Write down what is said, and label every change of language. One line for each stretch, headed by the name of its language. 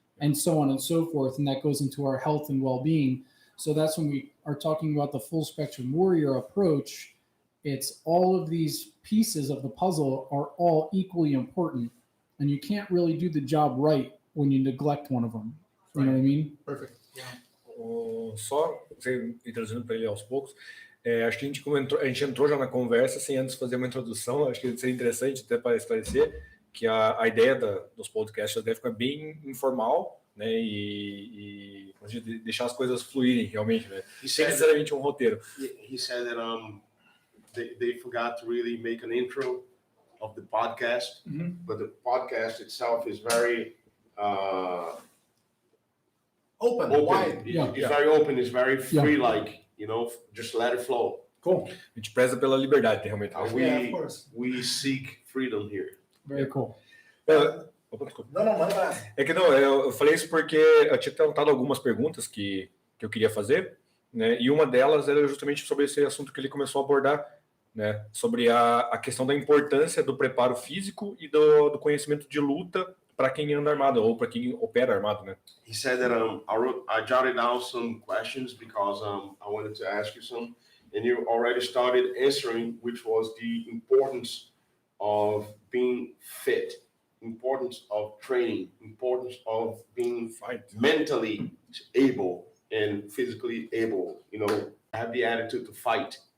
English: And so on and so forth. And that goes into our health and well-being. So that's when we are talking about the full spectrum warrior approach. It's all of these pieces of the puzzle are all equally important. And you can't really do the job right when you neglect one of them. You know what I mean? Perfect.
Portuguese: Só introduzindo para ele aos poucos, acho que a gente entrou já na conversa sem antes fazer uma introdução. Acho que seria interessante até para esclarecer que a ideia dos podcasts deve ficar bem informal, né, e deixar as coisas fluírem realmente, né, sem necessariamente um roteiro.
English: He said that they forgot to really make an intro of the podcast, but the podcast itself is very open. Wide. It's very open. It's very free, like, you know, just let it flow. Cool.
Portuguese: A gente preza pela liberdade, realmente.
English: Of course. We seek freedom here. Very cool.
Portuguese: Não, manda. É que não, eu falei isso porque eu tinha tentado algumas perguntas que eu queria fazer, né? E uma delas era justamente sobre esse assunto que ele começou a abordar, né? Sobre a questão da importância do preparo físico e do conhecimento de luta para quem anda armado ou para quem opera armado, né?
English: He said that I jotted down some questions because I wanted to ask you some, and you already started answering, which was the importance of being fit, importance of training, importance of being mentally able and physically able, you know, have the attitude to fight.